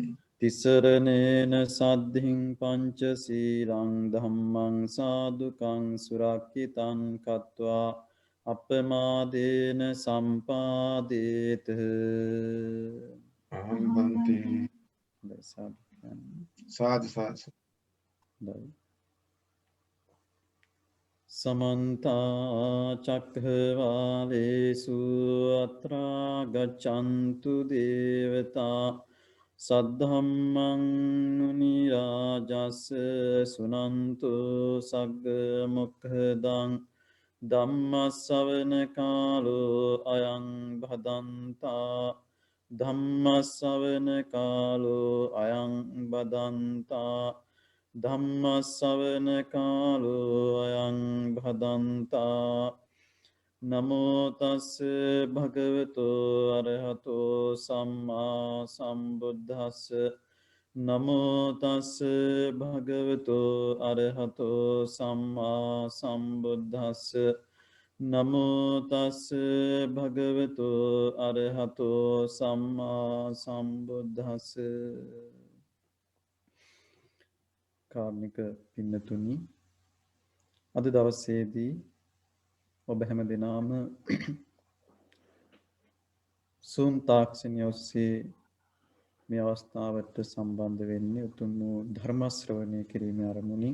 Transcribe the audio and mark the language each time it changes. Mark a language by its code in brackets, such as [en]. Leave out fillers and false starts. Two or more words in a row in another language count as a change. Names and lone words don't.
[pi] තිසරණේන සද්ධින් පංච සීලං ධම්මං සාදුකං සුරක්ඛිතං කତ୍වා අපමාදේන සම්පාදේත. අහම්බන්ති සාදු සාදු සමන්තා චක්ඛවාලේසු අත්‍රා ගච්ඡන්තු දේවතා සද්ධම්මං මුනි රාජස් සුනන්තු සග්ග මොක්ඛදං ධම්ම ශ්‍රවණ කාලෝ අයං භදන්තා ධම්ම ශ්‍රවණ කාලෝ අයං බදන්තා ධම්ම ශ්‍රවණ කාලෝ අයං භදන්තා නමෝ තස්ස භගවතු අරහතෝ සම්මා සම්බුද්දස්ස නමෝ තස්ස භගවතු අරහතෝ සම්මා සම්බුද්දස්ස නමෝ තස්ස භගවතු අරහතෝ සම්මා සම්බුද්දස්ස. [si] කාරුණික පින්නතුනි, අද දවසේදී ඔබ හැම දෙනාම සූම් තාක්ෂණය ඔස්සේ මේ අවස්ථාවට සම්බන්ධ වෙන්නේ උතුම් වූ ධර්ම ශ්‍රවණය කිරීමේ අරමුණින්.